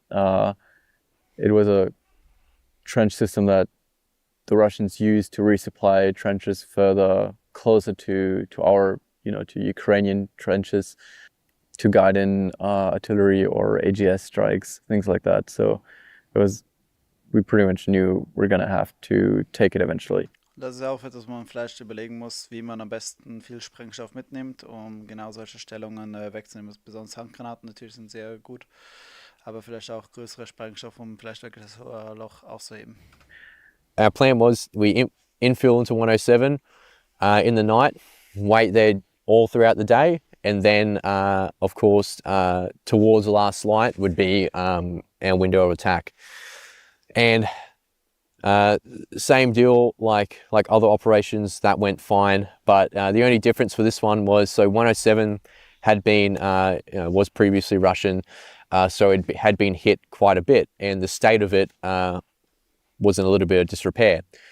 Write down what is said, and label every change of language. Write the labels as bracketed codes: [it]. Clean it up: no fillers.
[en] It was a trench system that the Russians used to resupply trenches further closer to our, to Ukrainian trenches, to guide in artillery or AGS strikes, things like that. So we pretty much knew we're gonna have to take it eventually. [de] Das ist auch etwas, wo man vielleicht überlegen muss, wie man am besten viel Sprengstoff mitnimmt, um genau solche Stellungen wegzunehmen. Besonders Handgranaten natürlich sind sehr gut, aber vielleicht auch größere Sprengstoff, um vielleicht wirklich das Loch auszuheben. [en] Our plan was we infill into 107 in the night, wait there all throughout the day, and then, of course, towards the last light would be our window of attack. And same deal like other operations, that went fine, but the only difference for this one was, so 107 had been was previously Russian, so it had been hit quite a bit, and the state of it was in a little bit of disrepair.